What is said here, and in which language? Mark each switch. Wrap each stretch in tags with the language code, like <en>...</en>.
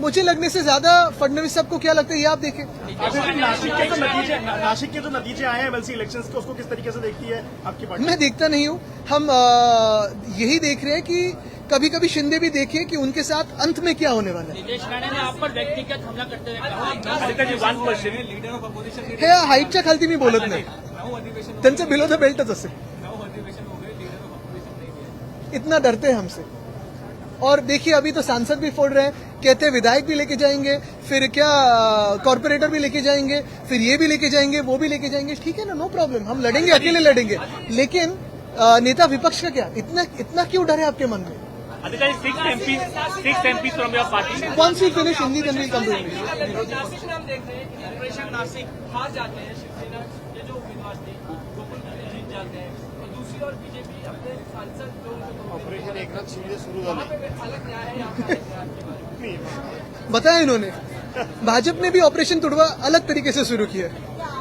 <hi>मुझे लगने से ज्यादा फडणवीस साहब को क्या लगता है ये आप देखें। नासिक के जो नतीजे आए हैं एमएलसी इलेक्शंस के, उसको किस तरीके से देखती है आपकी पार्टी? मैं देखता नहीं हूँ। हम यही देख रहे हैं कि कभी कभी शिंदे भी देखिए कि उनके साथ अंत में क्या होने वाला है। नितेश राणे ने आप पर व्यक्तिगत हमला करते हुए कहा</hi> <en>leader of opposition</en> <mr>हे हाईटच्या खालती मी बोलत नाही, त्यांचं बिलो द बेल्टच असेल।</mr> <hi>अधिवेशन हो गए, लीडर ऑफ अपोजिशन नहीं है। इतना डरते हैं हमसे। और देखिए अभी तो सांसद भी फोड़ रहे हैं, कहते हैं विधायक भी लेके जाएंगे, फिर क्या कॉर्पोरेटर भी लेके जाएंगे, फिर ये भी लेके जाएंगे, वो भी लेके जाएंगे। ठीक है ना,</hi> <en>no problem,</en> <hi>हम लड़ेंगे, अकेले लड़ेंगे। लेकिन नेता विपक्ष का क्या, इतना क्यों डर है आपके मन में?</hi> <en>Aditya, 6 MPs from your party. Once we finish Hindi, then we'll come to English.</en> <hi>Nashik में हम देख रहे हैं कि ऑपरेशन नासिक हार जाते हैं शिवसेना के जो उम्मीदवार थे, गोकुल दुबे जीत जाते हैं, और दूसरी ओर बीजेपी अपने सांसद जो ऑपरेशन एक नाथ शिंदे शुरू वहाँ पे अलग न्याय है, यहाँ पे अलग न्याय के बारे में बताया इन्होंने, भाजपा ने भी ऑपरेशन तुड़वा अलग तरीके से शुरू किया है।</hi>